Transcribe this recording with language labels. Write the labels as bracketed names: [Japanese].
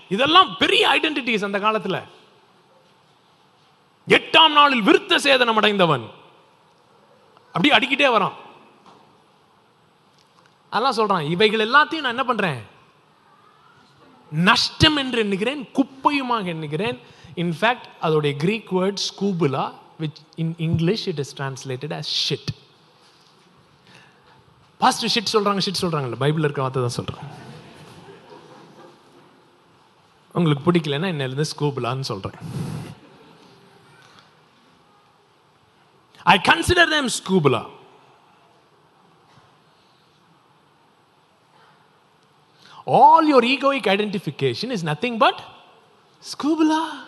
[Tamil] இதெல்லாம் பெரிய ஐடென்டிட்டிஸ் அந்த காலத்துல. 8ஆம் நாளில் விருத்த சேதனம் அடைந்தவன் அப்படி அடிக்கிட்டே வரான். அதெல்லாம் சொல்றான், இவைகள் எல்லாத்தையும் நான் என்ன பண்றேன்? நஷ்டம் என்று எண்ணுகிறேன், குப்பையுமாக எண்ணுகிறேன். [English] In fact அதோடைய Greek word ஸ்கூபுலா, which in English it is translated as shit. [Tamil] Pastor shit சொல்றாங்கல்ல, பைபிள்ல இருக்க வார்த்தை தான் சொல்றேன். உங்களுக்கு பிடிக்கலன்னா என்ன ஸ்கூபுலான்னு சொல்றேன். [English] I consider them scubula. All your egoic identification is nothing but scubula.